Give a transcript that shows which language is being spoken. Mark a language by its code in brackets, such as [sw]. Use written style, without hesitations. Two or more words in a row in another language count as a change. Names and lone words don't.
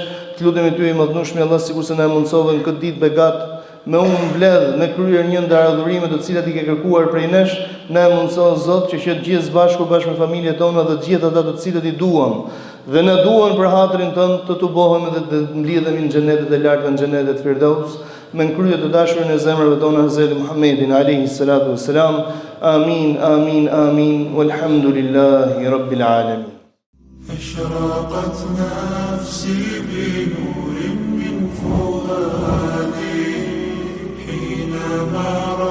[sq] Të lutemi ty i madhnueshmi Allah, sikurse na mundsove në këtë ditë begat me unë mbledh me kryer një ndër adhurimet të cilat i ke kërkuar prej nesh, na mundso Zot që të gjithë bashkë me familjet tona dhe të gjithë ata të cilët i duam dhe na duan për hatrin tënd, të tubohemi dhe të mblidhemi në xhenetet e larta, në xhenetet Firdaus, me kryer të dashurin e zemrave tona Hazreti Muhammedin [ar] عليه الصلاة والسلام. آمين آمين آمين. والحمد لله رب العالمين. أشرقت نفسي بنور من فؤادي حينما